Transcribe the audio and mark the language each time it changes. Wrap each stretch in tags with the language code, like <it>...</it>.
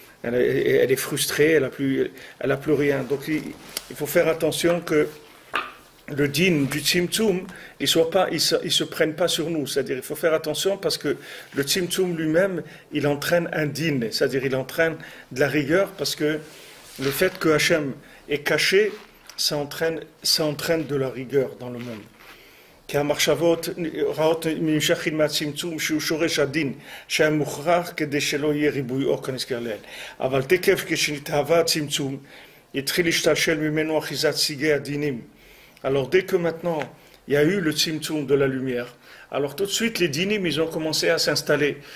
<fr>elle est frustrée, elle a plus rien. Donc il faut faire attention que le din du tzimtzum, il se prenne pas sur nous. C'est-à-dire, il faut faire attention parce que le tzimtzum lui-même, il entraîne un din, c'est-à-dire il entraîne de la rigueur parce que le fait que Hachem est caché, ça entraîne de la rigueur dans le monde.</fr> <he>כי המחשבות רעות נמשכים מהצמצום שהוא שורש הדין, שהיה מוכרח כדי שלא יהיה ריבוי אור כנזכר לעיל. אבל תקף כשנתהווה הצמצום, התחיל להשתלשל ממנו אחיזת סיגי הדינים.</he> <fr>Alors dès que maintenant il y a eu le tzimtzum de la lumière, alors tout de suite les dinim ils ont commencé à s'installer.</fr>